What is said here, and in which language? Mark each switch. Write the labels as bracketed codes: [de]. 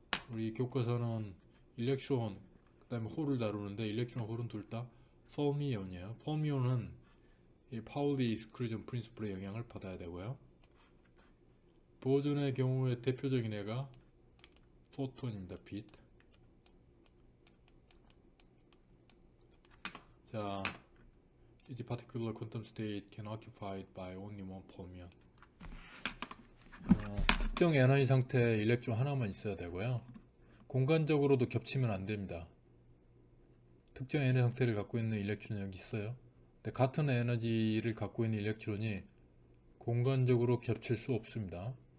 [ko] 우리 교과서는 일렉트론 그 다음에 홀을 다루는데 일렉트론 홀은 둘 다 fermion이에요. fermion은 이 파울리 익스클루전 프린시플의 영향을 받아야 되고요. 보존의 경우에 대표적인 애가 포톤입니다. 빛. [en] 자, each particular quantum state can occupied by only one fermion. [ko] 특정 에너지 상태에 일렉트론 하나만 있어야 되고요. 공간적으로도 겹치면 안 됩니다. 특정 에너지 상태를 갖고 있는 일렉트론이 여기 있어요. 근데 같은 에너지를 갖고 있는 일렉트론이 공간적으로 겹칠 수 없습니다.